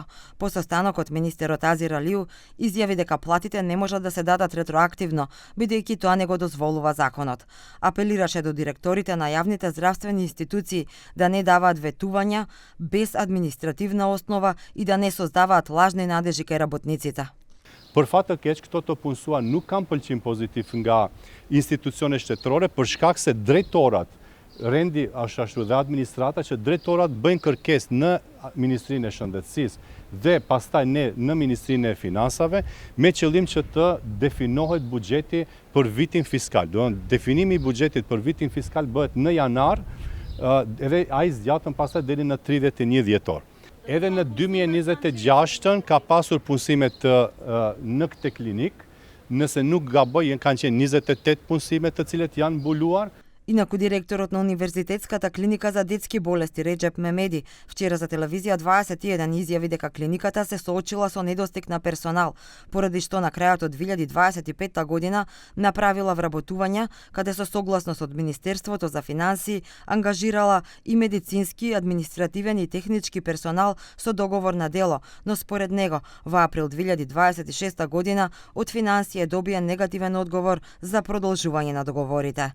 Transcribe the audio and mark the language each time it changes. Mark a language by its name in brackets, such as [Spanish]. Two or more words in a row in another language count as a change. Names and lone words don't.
[Macedonian] По состанокот министерот Азир Алиу изјави дека платите не можат да се дадат ретроактивно, бидејќи тоа не го дозволува законот. Апелираше до директорите на јавните здравствени институции да не даваат ветувања без административна основа и да не создаваат лажни надежи кај работниците. [Albanian] Për fat të keq, këto të punësuar nuk kanë pëlqim pozitiv nga institucione shtetërore për shkak se drejtorat, rendi ashtu dhe administrata që drejtorat bëjnë kërkesë në Ministrinë e Shëndetësisë dhe pastaj ne në Ministrinë e Finansave me qëllim që të definohet buxheti për vitin fiskal. Do të definimi i buxhetit për vitin fiskal bëhet në janar, edhe ai zgjatën pastaj deri në 31 dhjetor. Edhe në 2026 ka pasur punësime në këtë klinik, nëse nuk gaboj kanë qenë 28 punësime të cilet janë mbuluar. [Macedonian] Инаку директорот на Универзитетската клиника за детски болести Реджеп Мемеди вчера за телевизија 21 изјави дека клиниката се соочила со недостиг на персонал, поради што на крајот од 2025 година направила вработувања каде со согласност од Министерството за финансии ангажирала и медицински, административен и технички персонал со договор на дело, но според него во април 2026 година од финансија добија негативен одговор за продолжување на договорите.